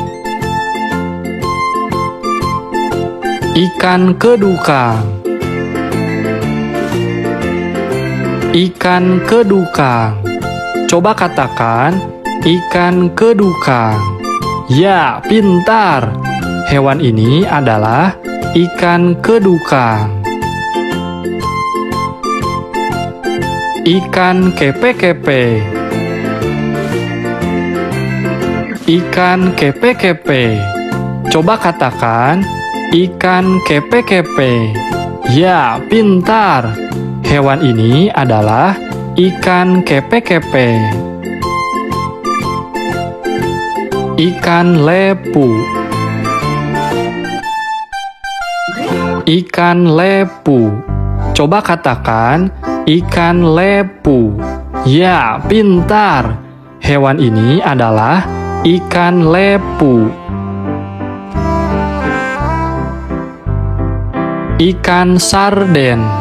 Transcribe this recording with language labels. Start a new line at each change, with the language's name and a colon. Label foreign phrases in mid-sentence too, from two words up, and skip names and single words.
Indonesian: Ikan kedukang. Ikan kedukang. Coba katakan ikan kedukang. Ya, pintar. Hewan ini adalah ikan kedukang. Ikan kepe-kepe. Ikan kepe-kepe. Coba katakan ikan kepe-kepe. Ya, pintar. Hewan ini adalah ikan kepe-kepe. Ikan lepu. Ikan lepu. Coba katakan Ikan lepu. Ya, pintar. Hewan ini adalah ikan lepu. Ikan sarden.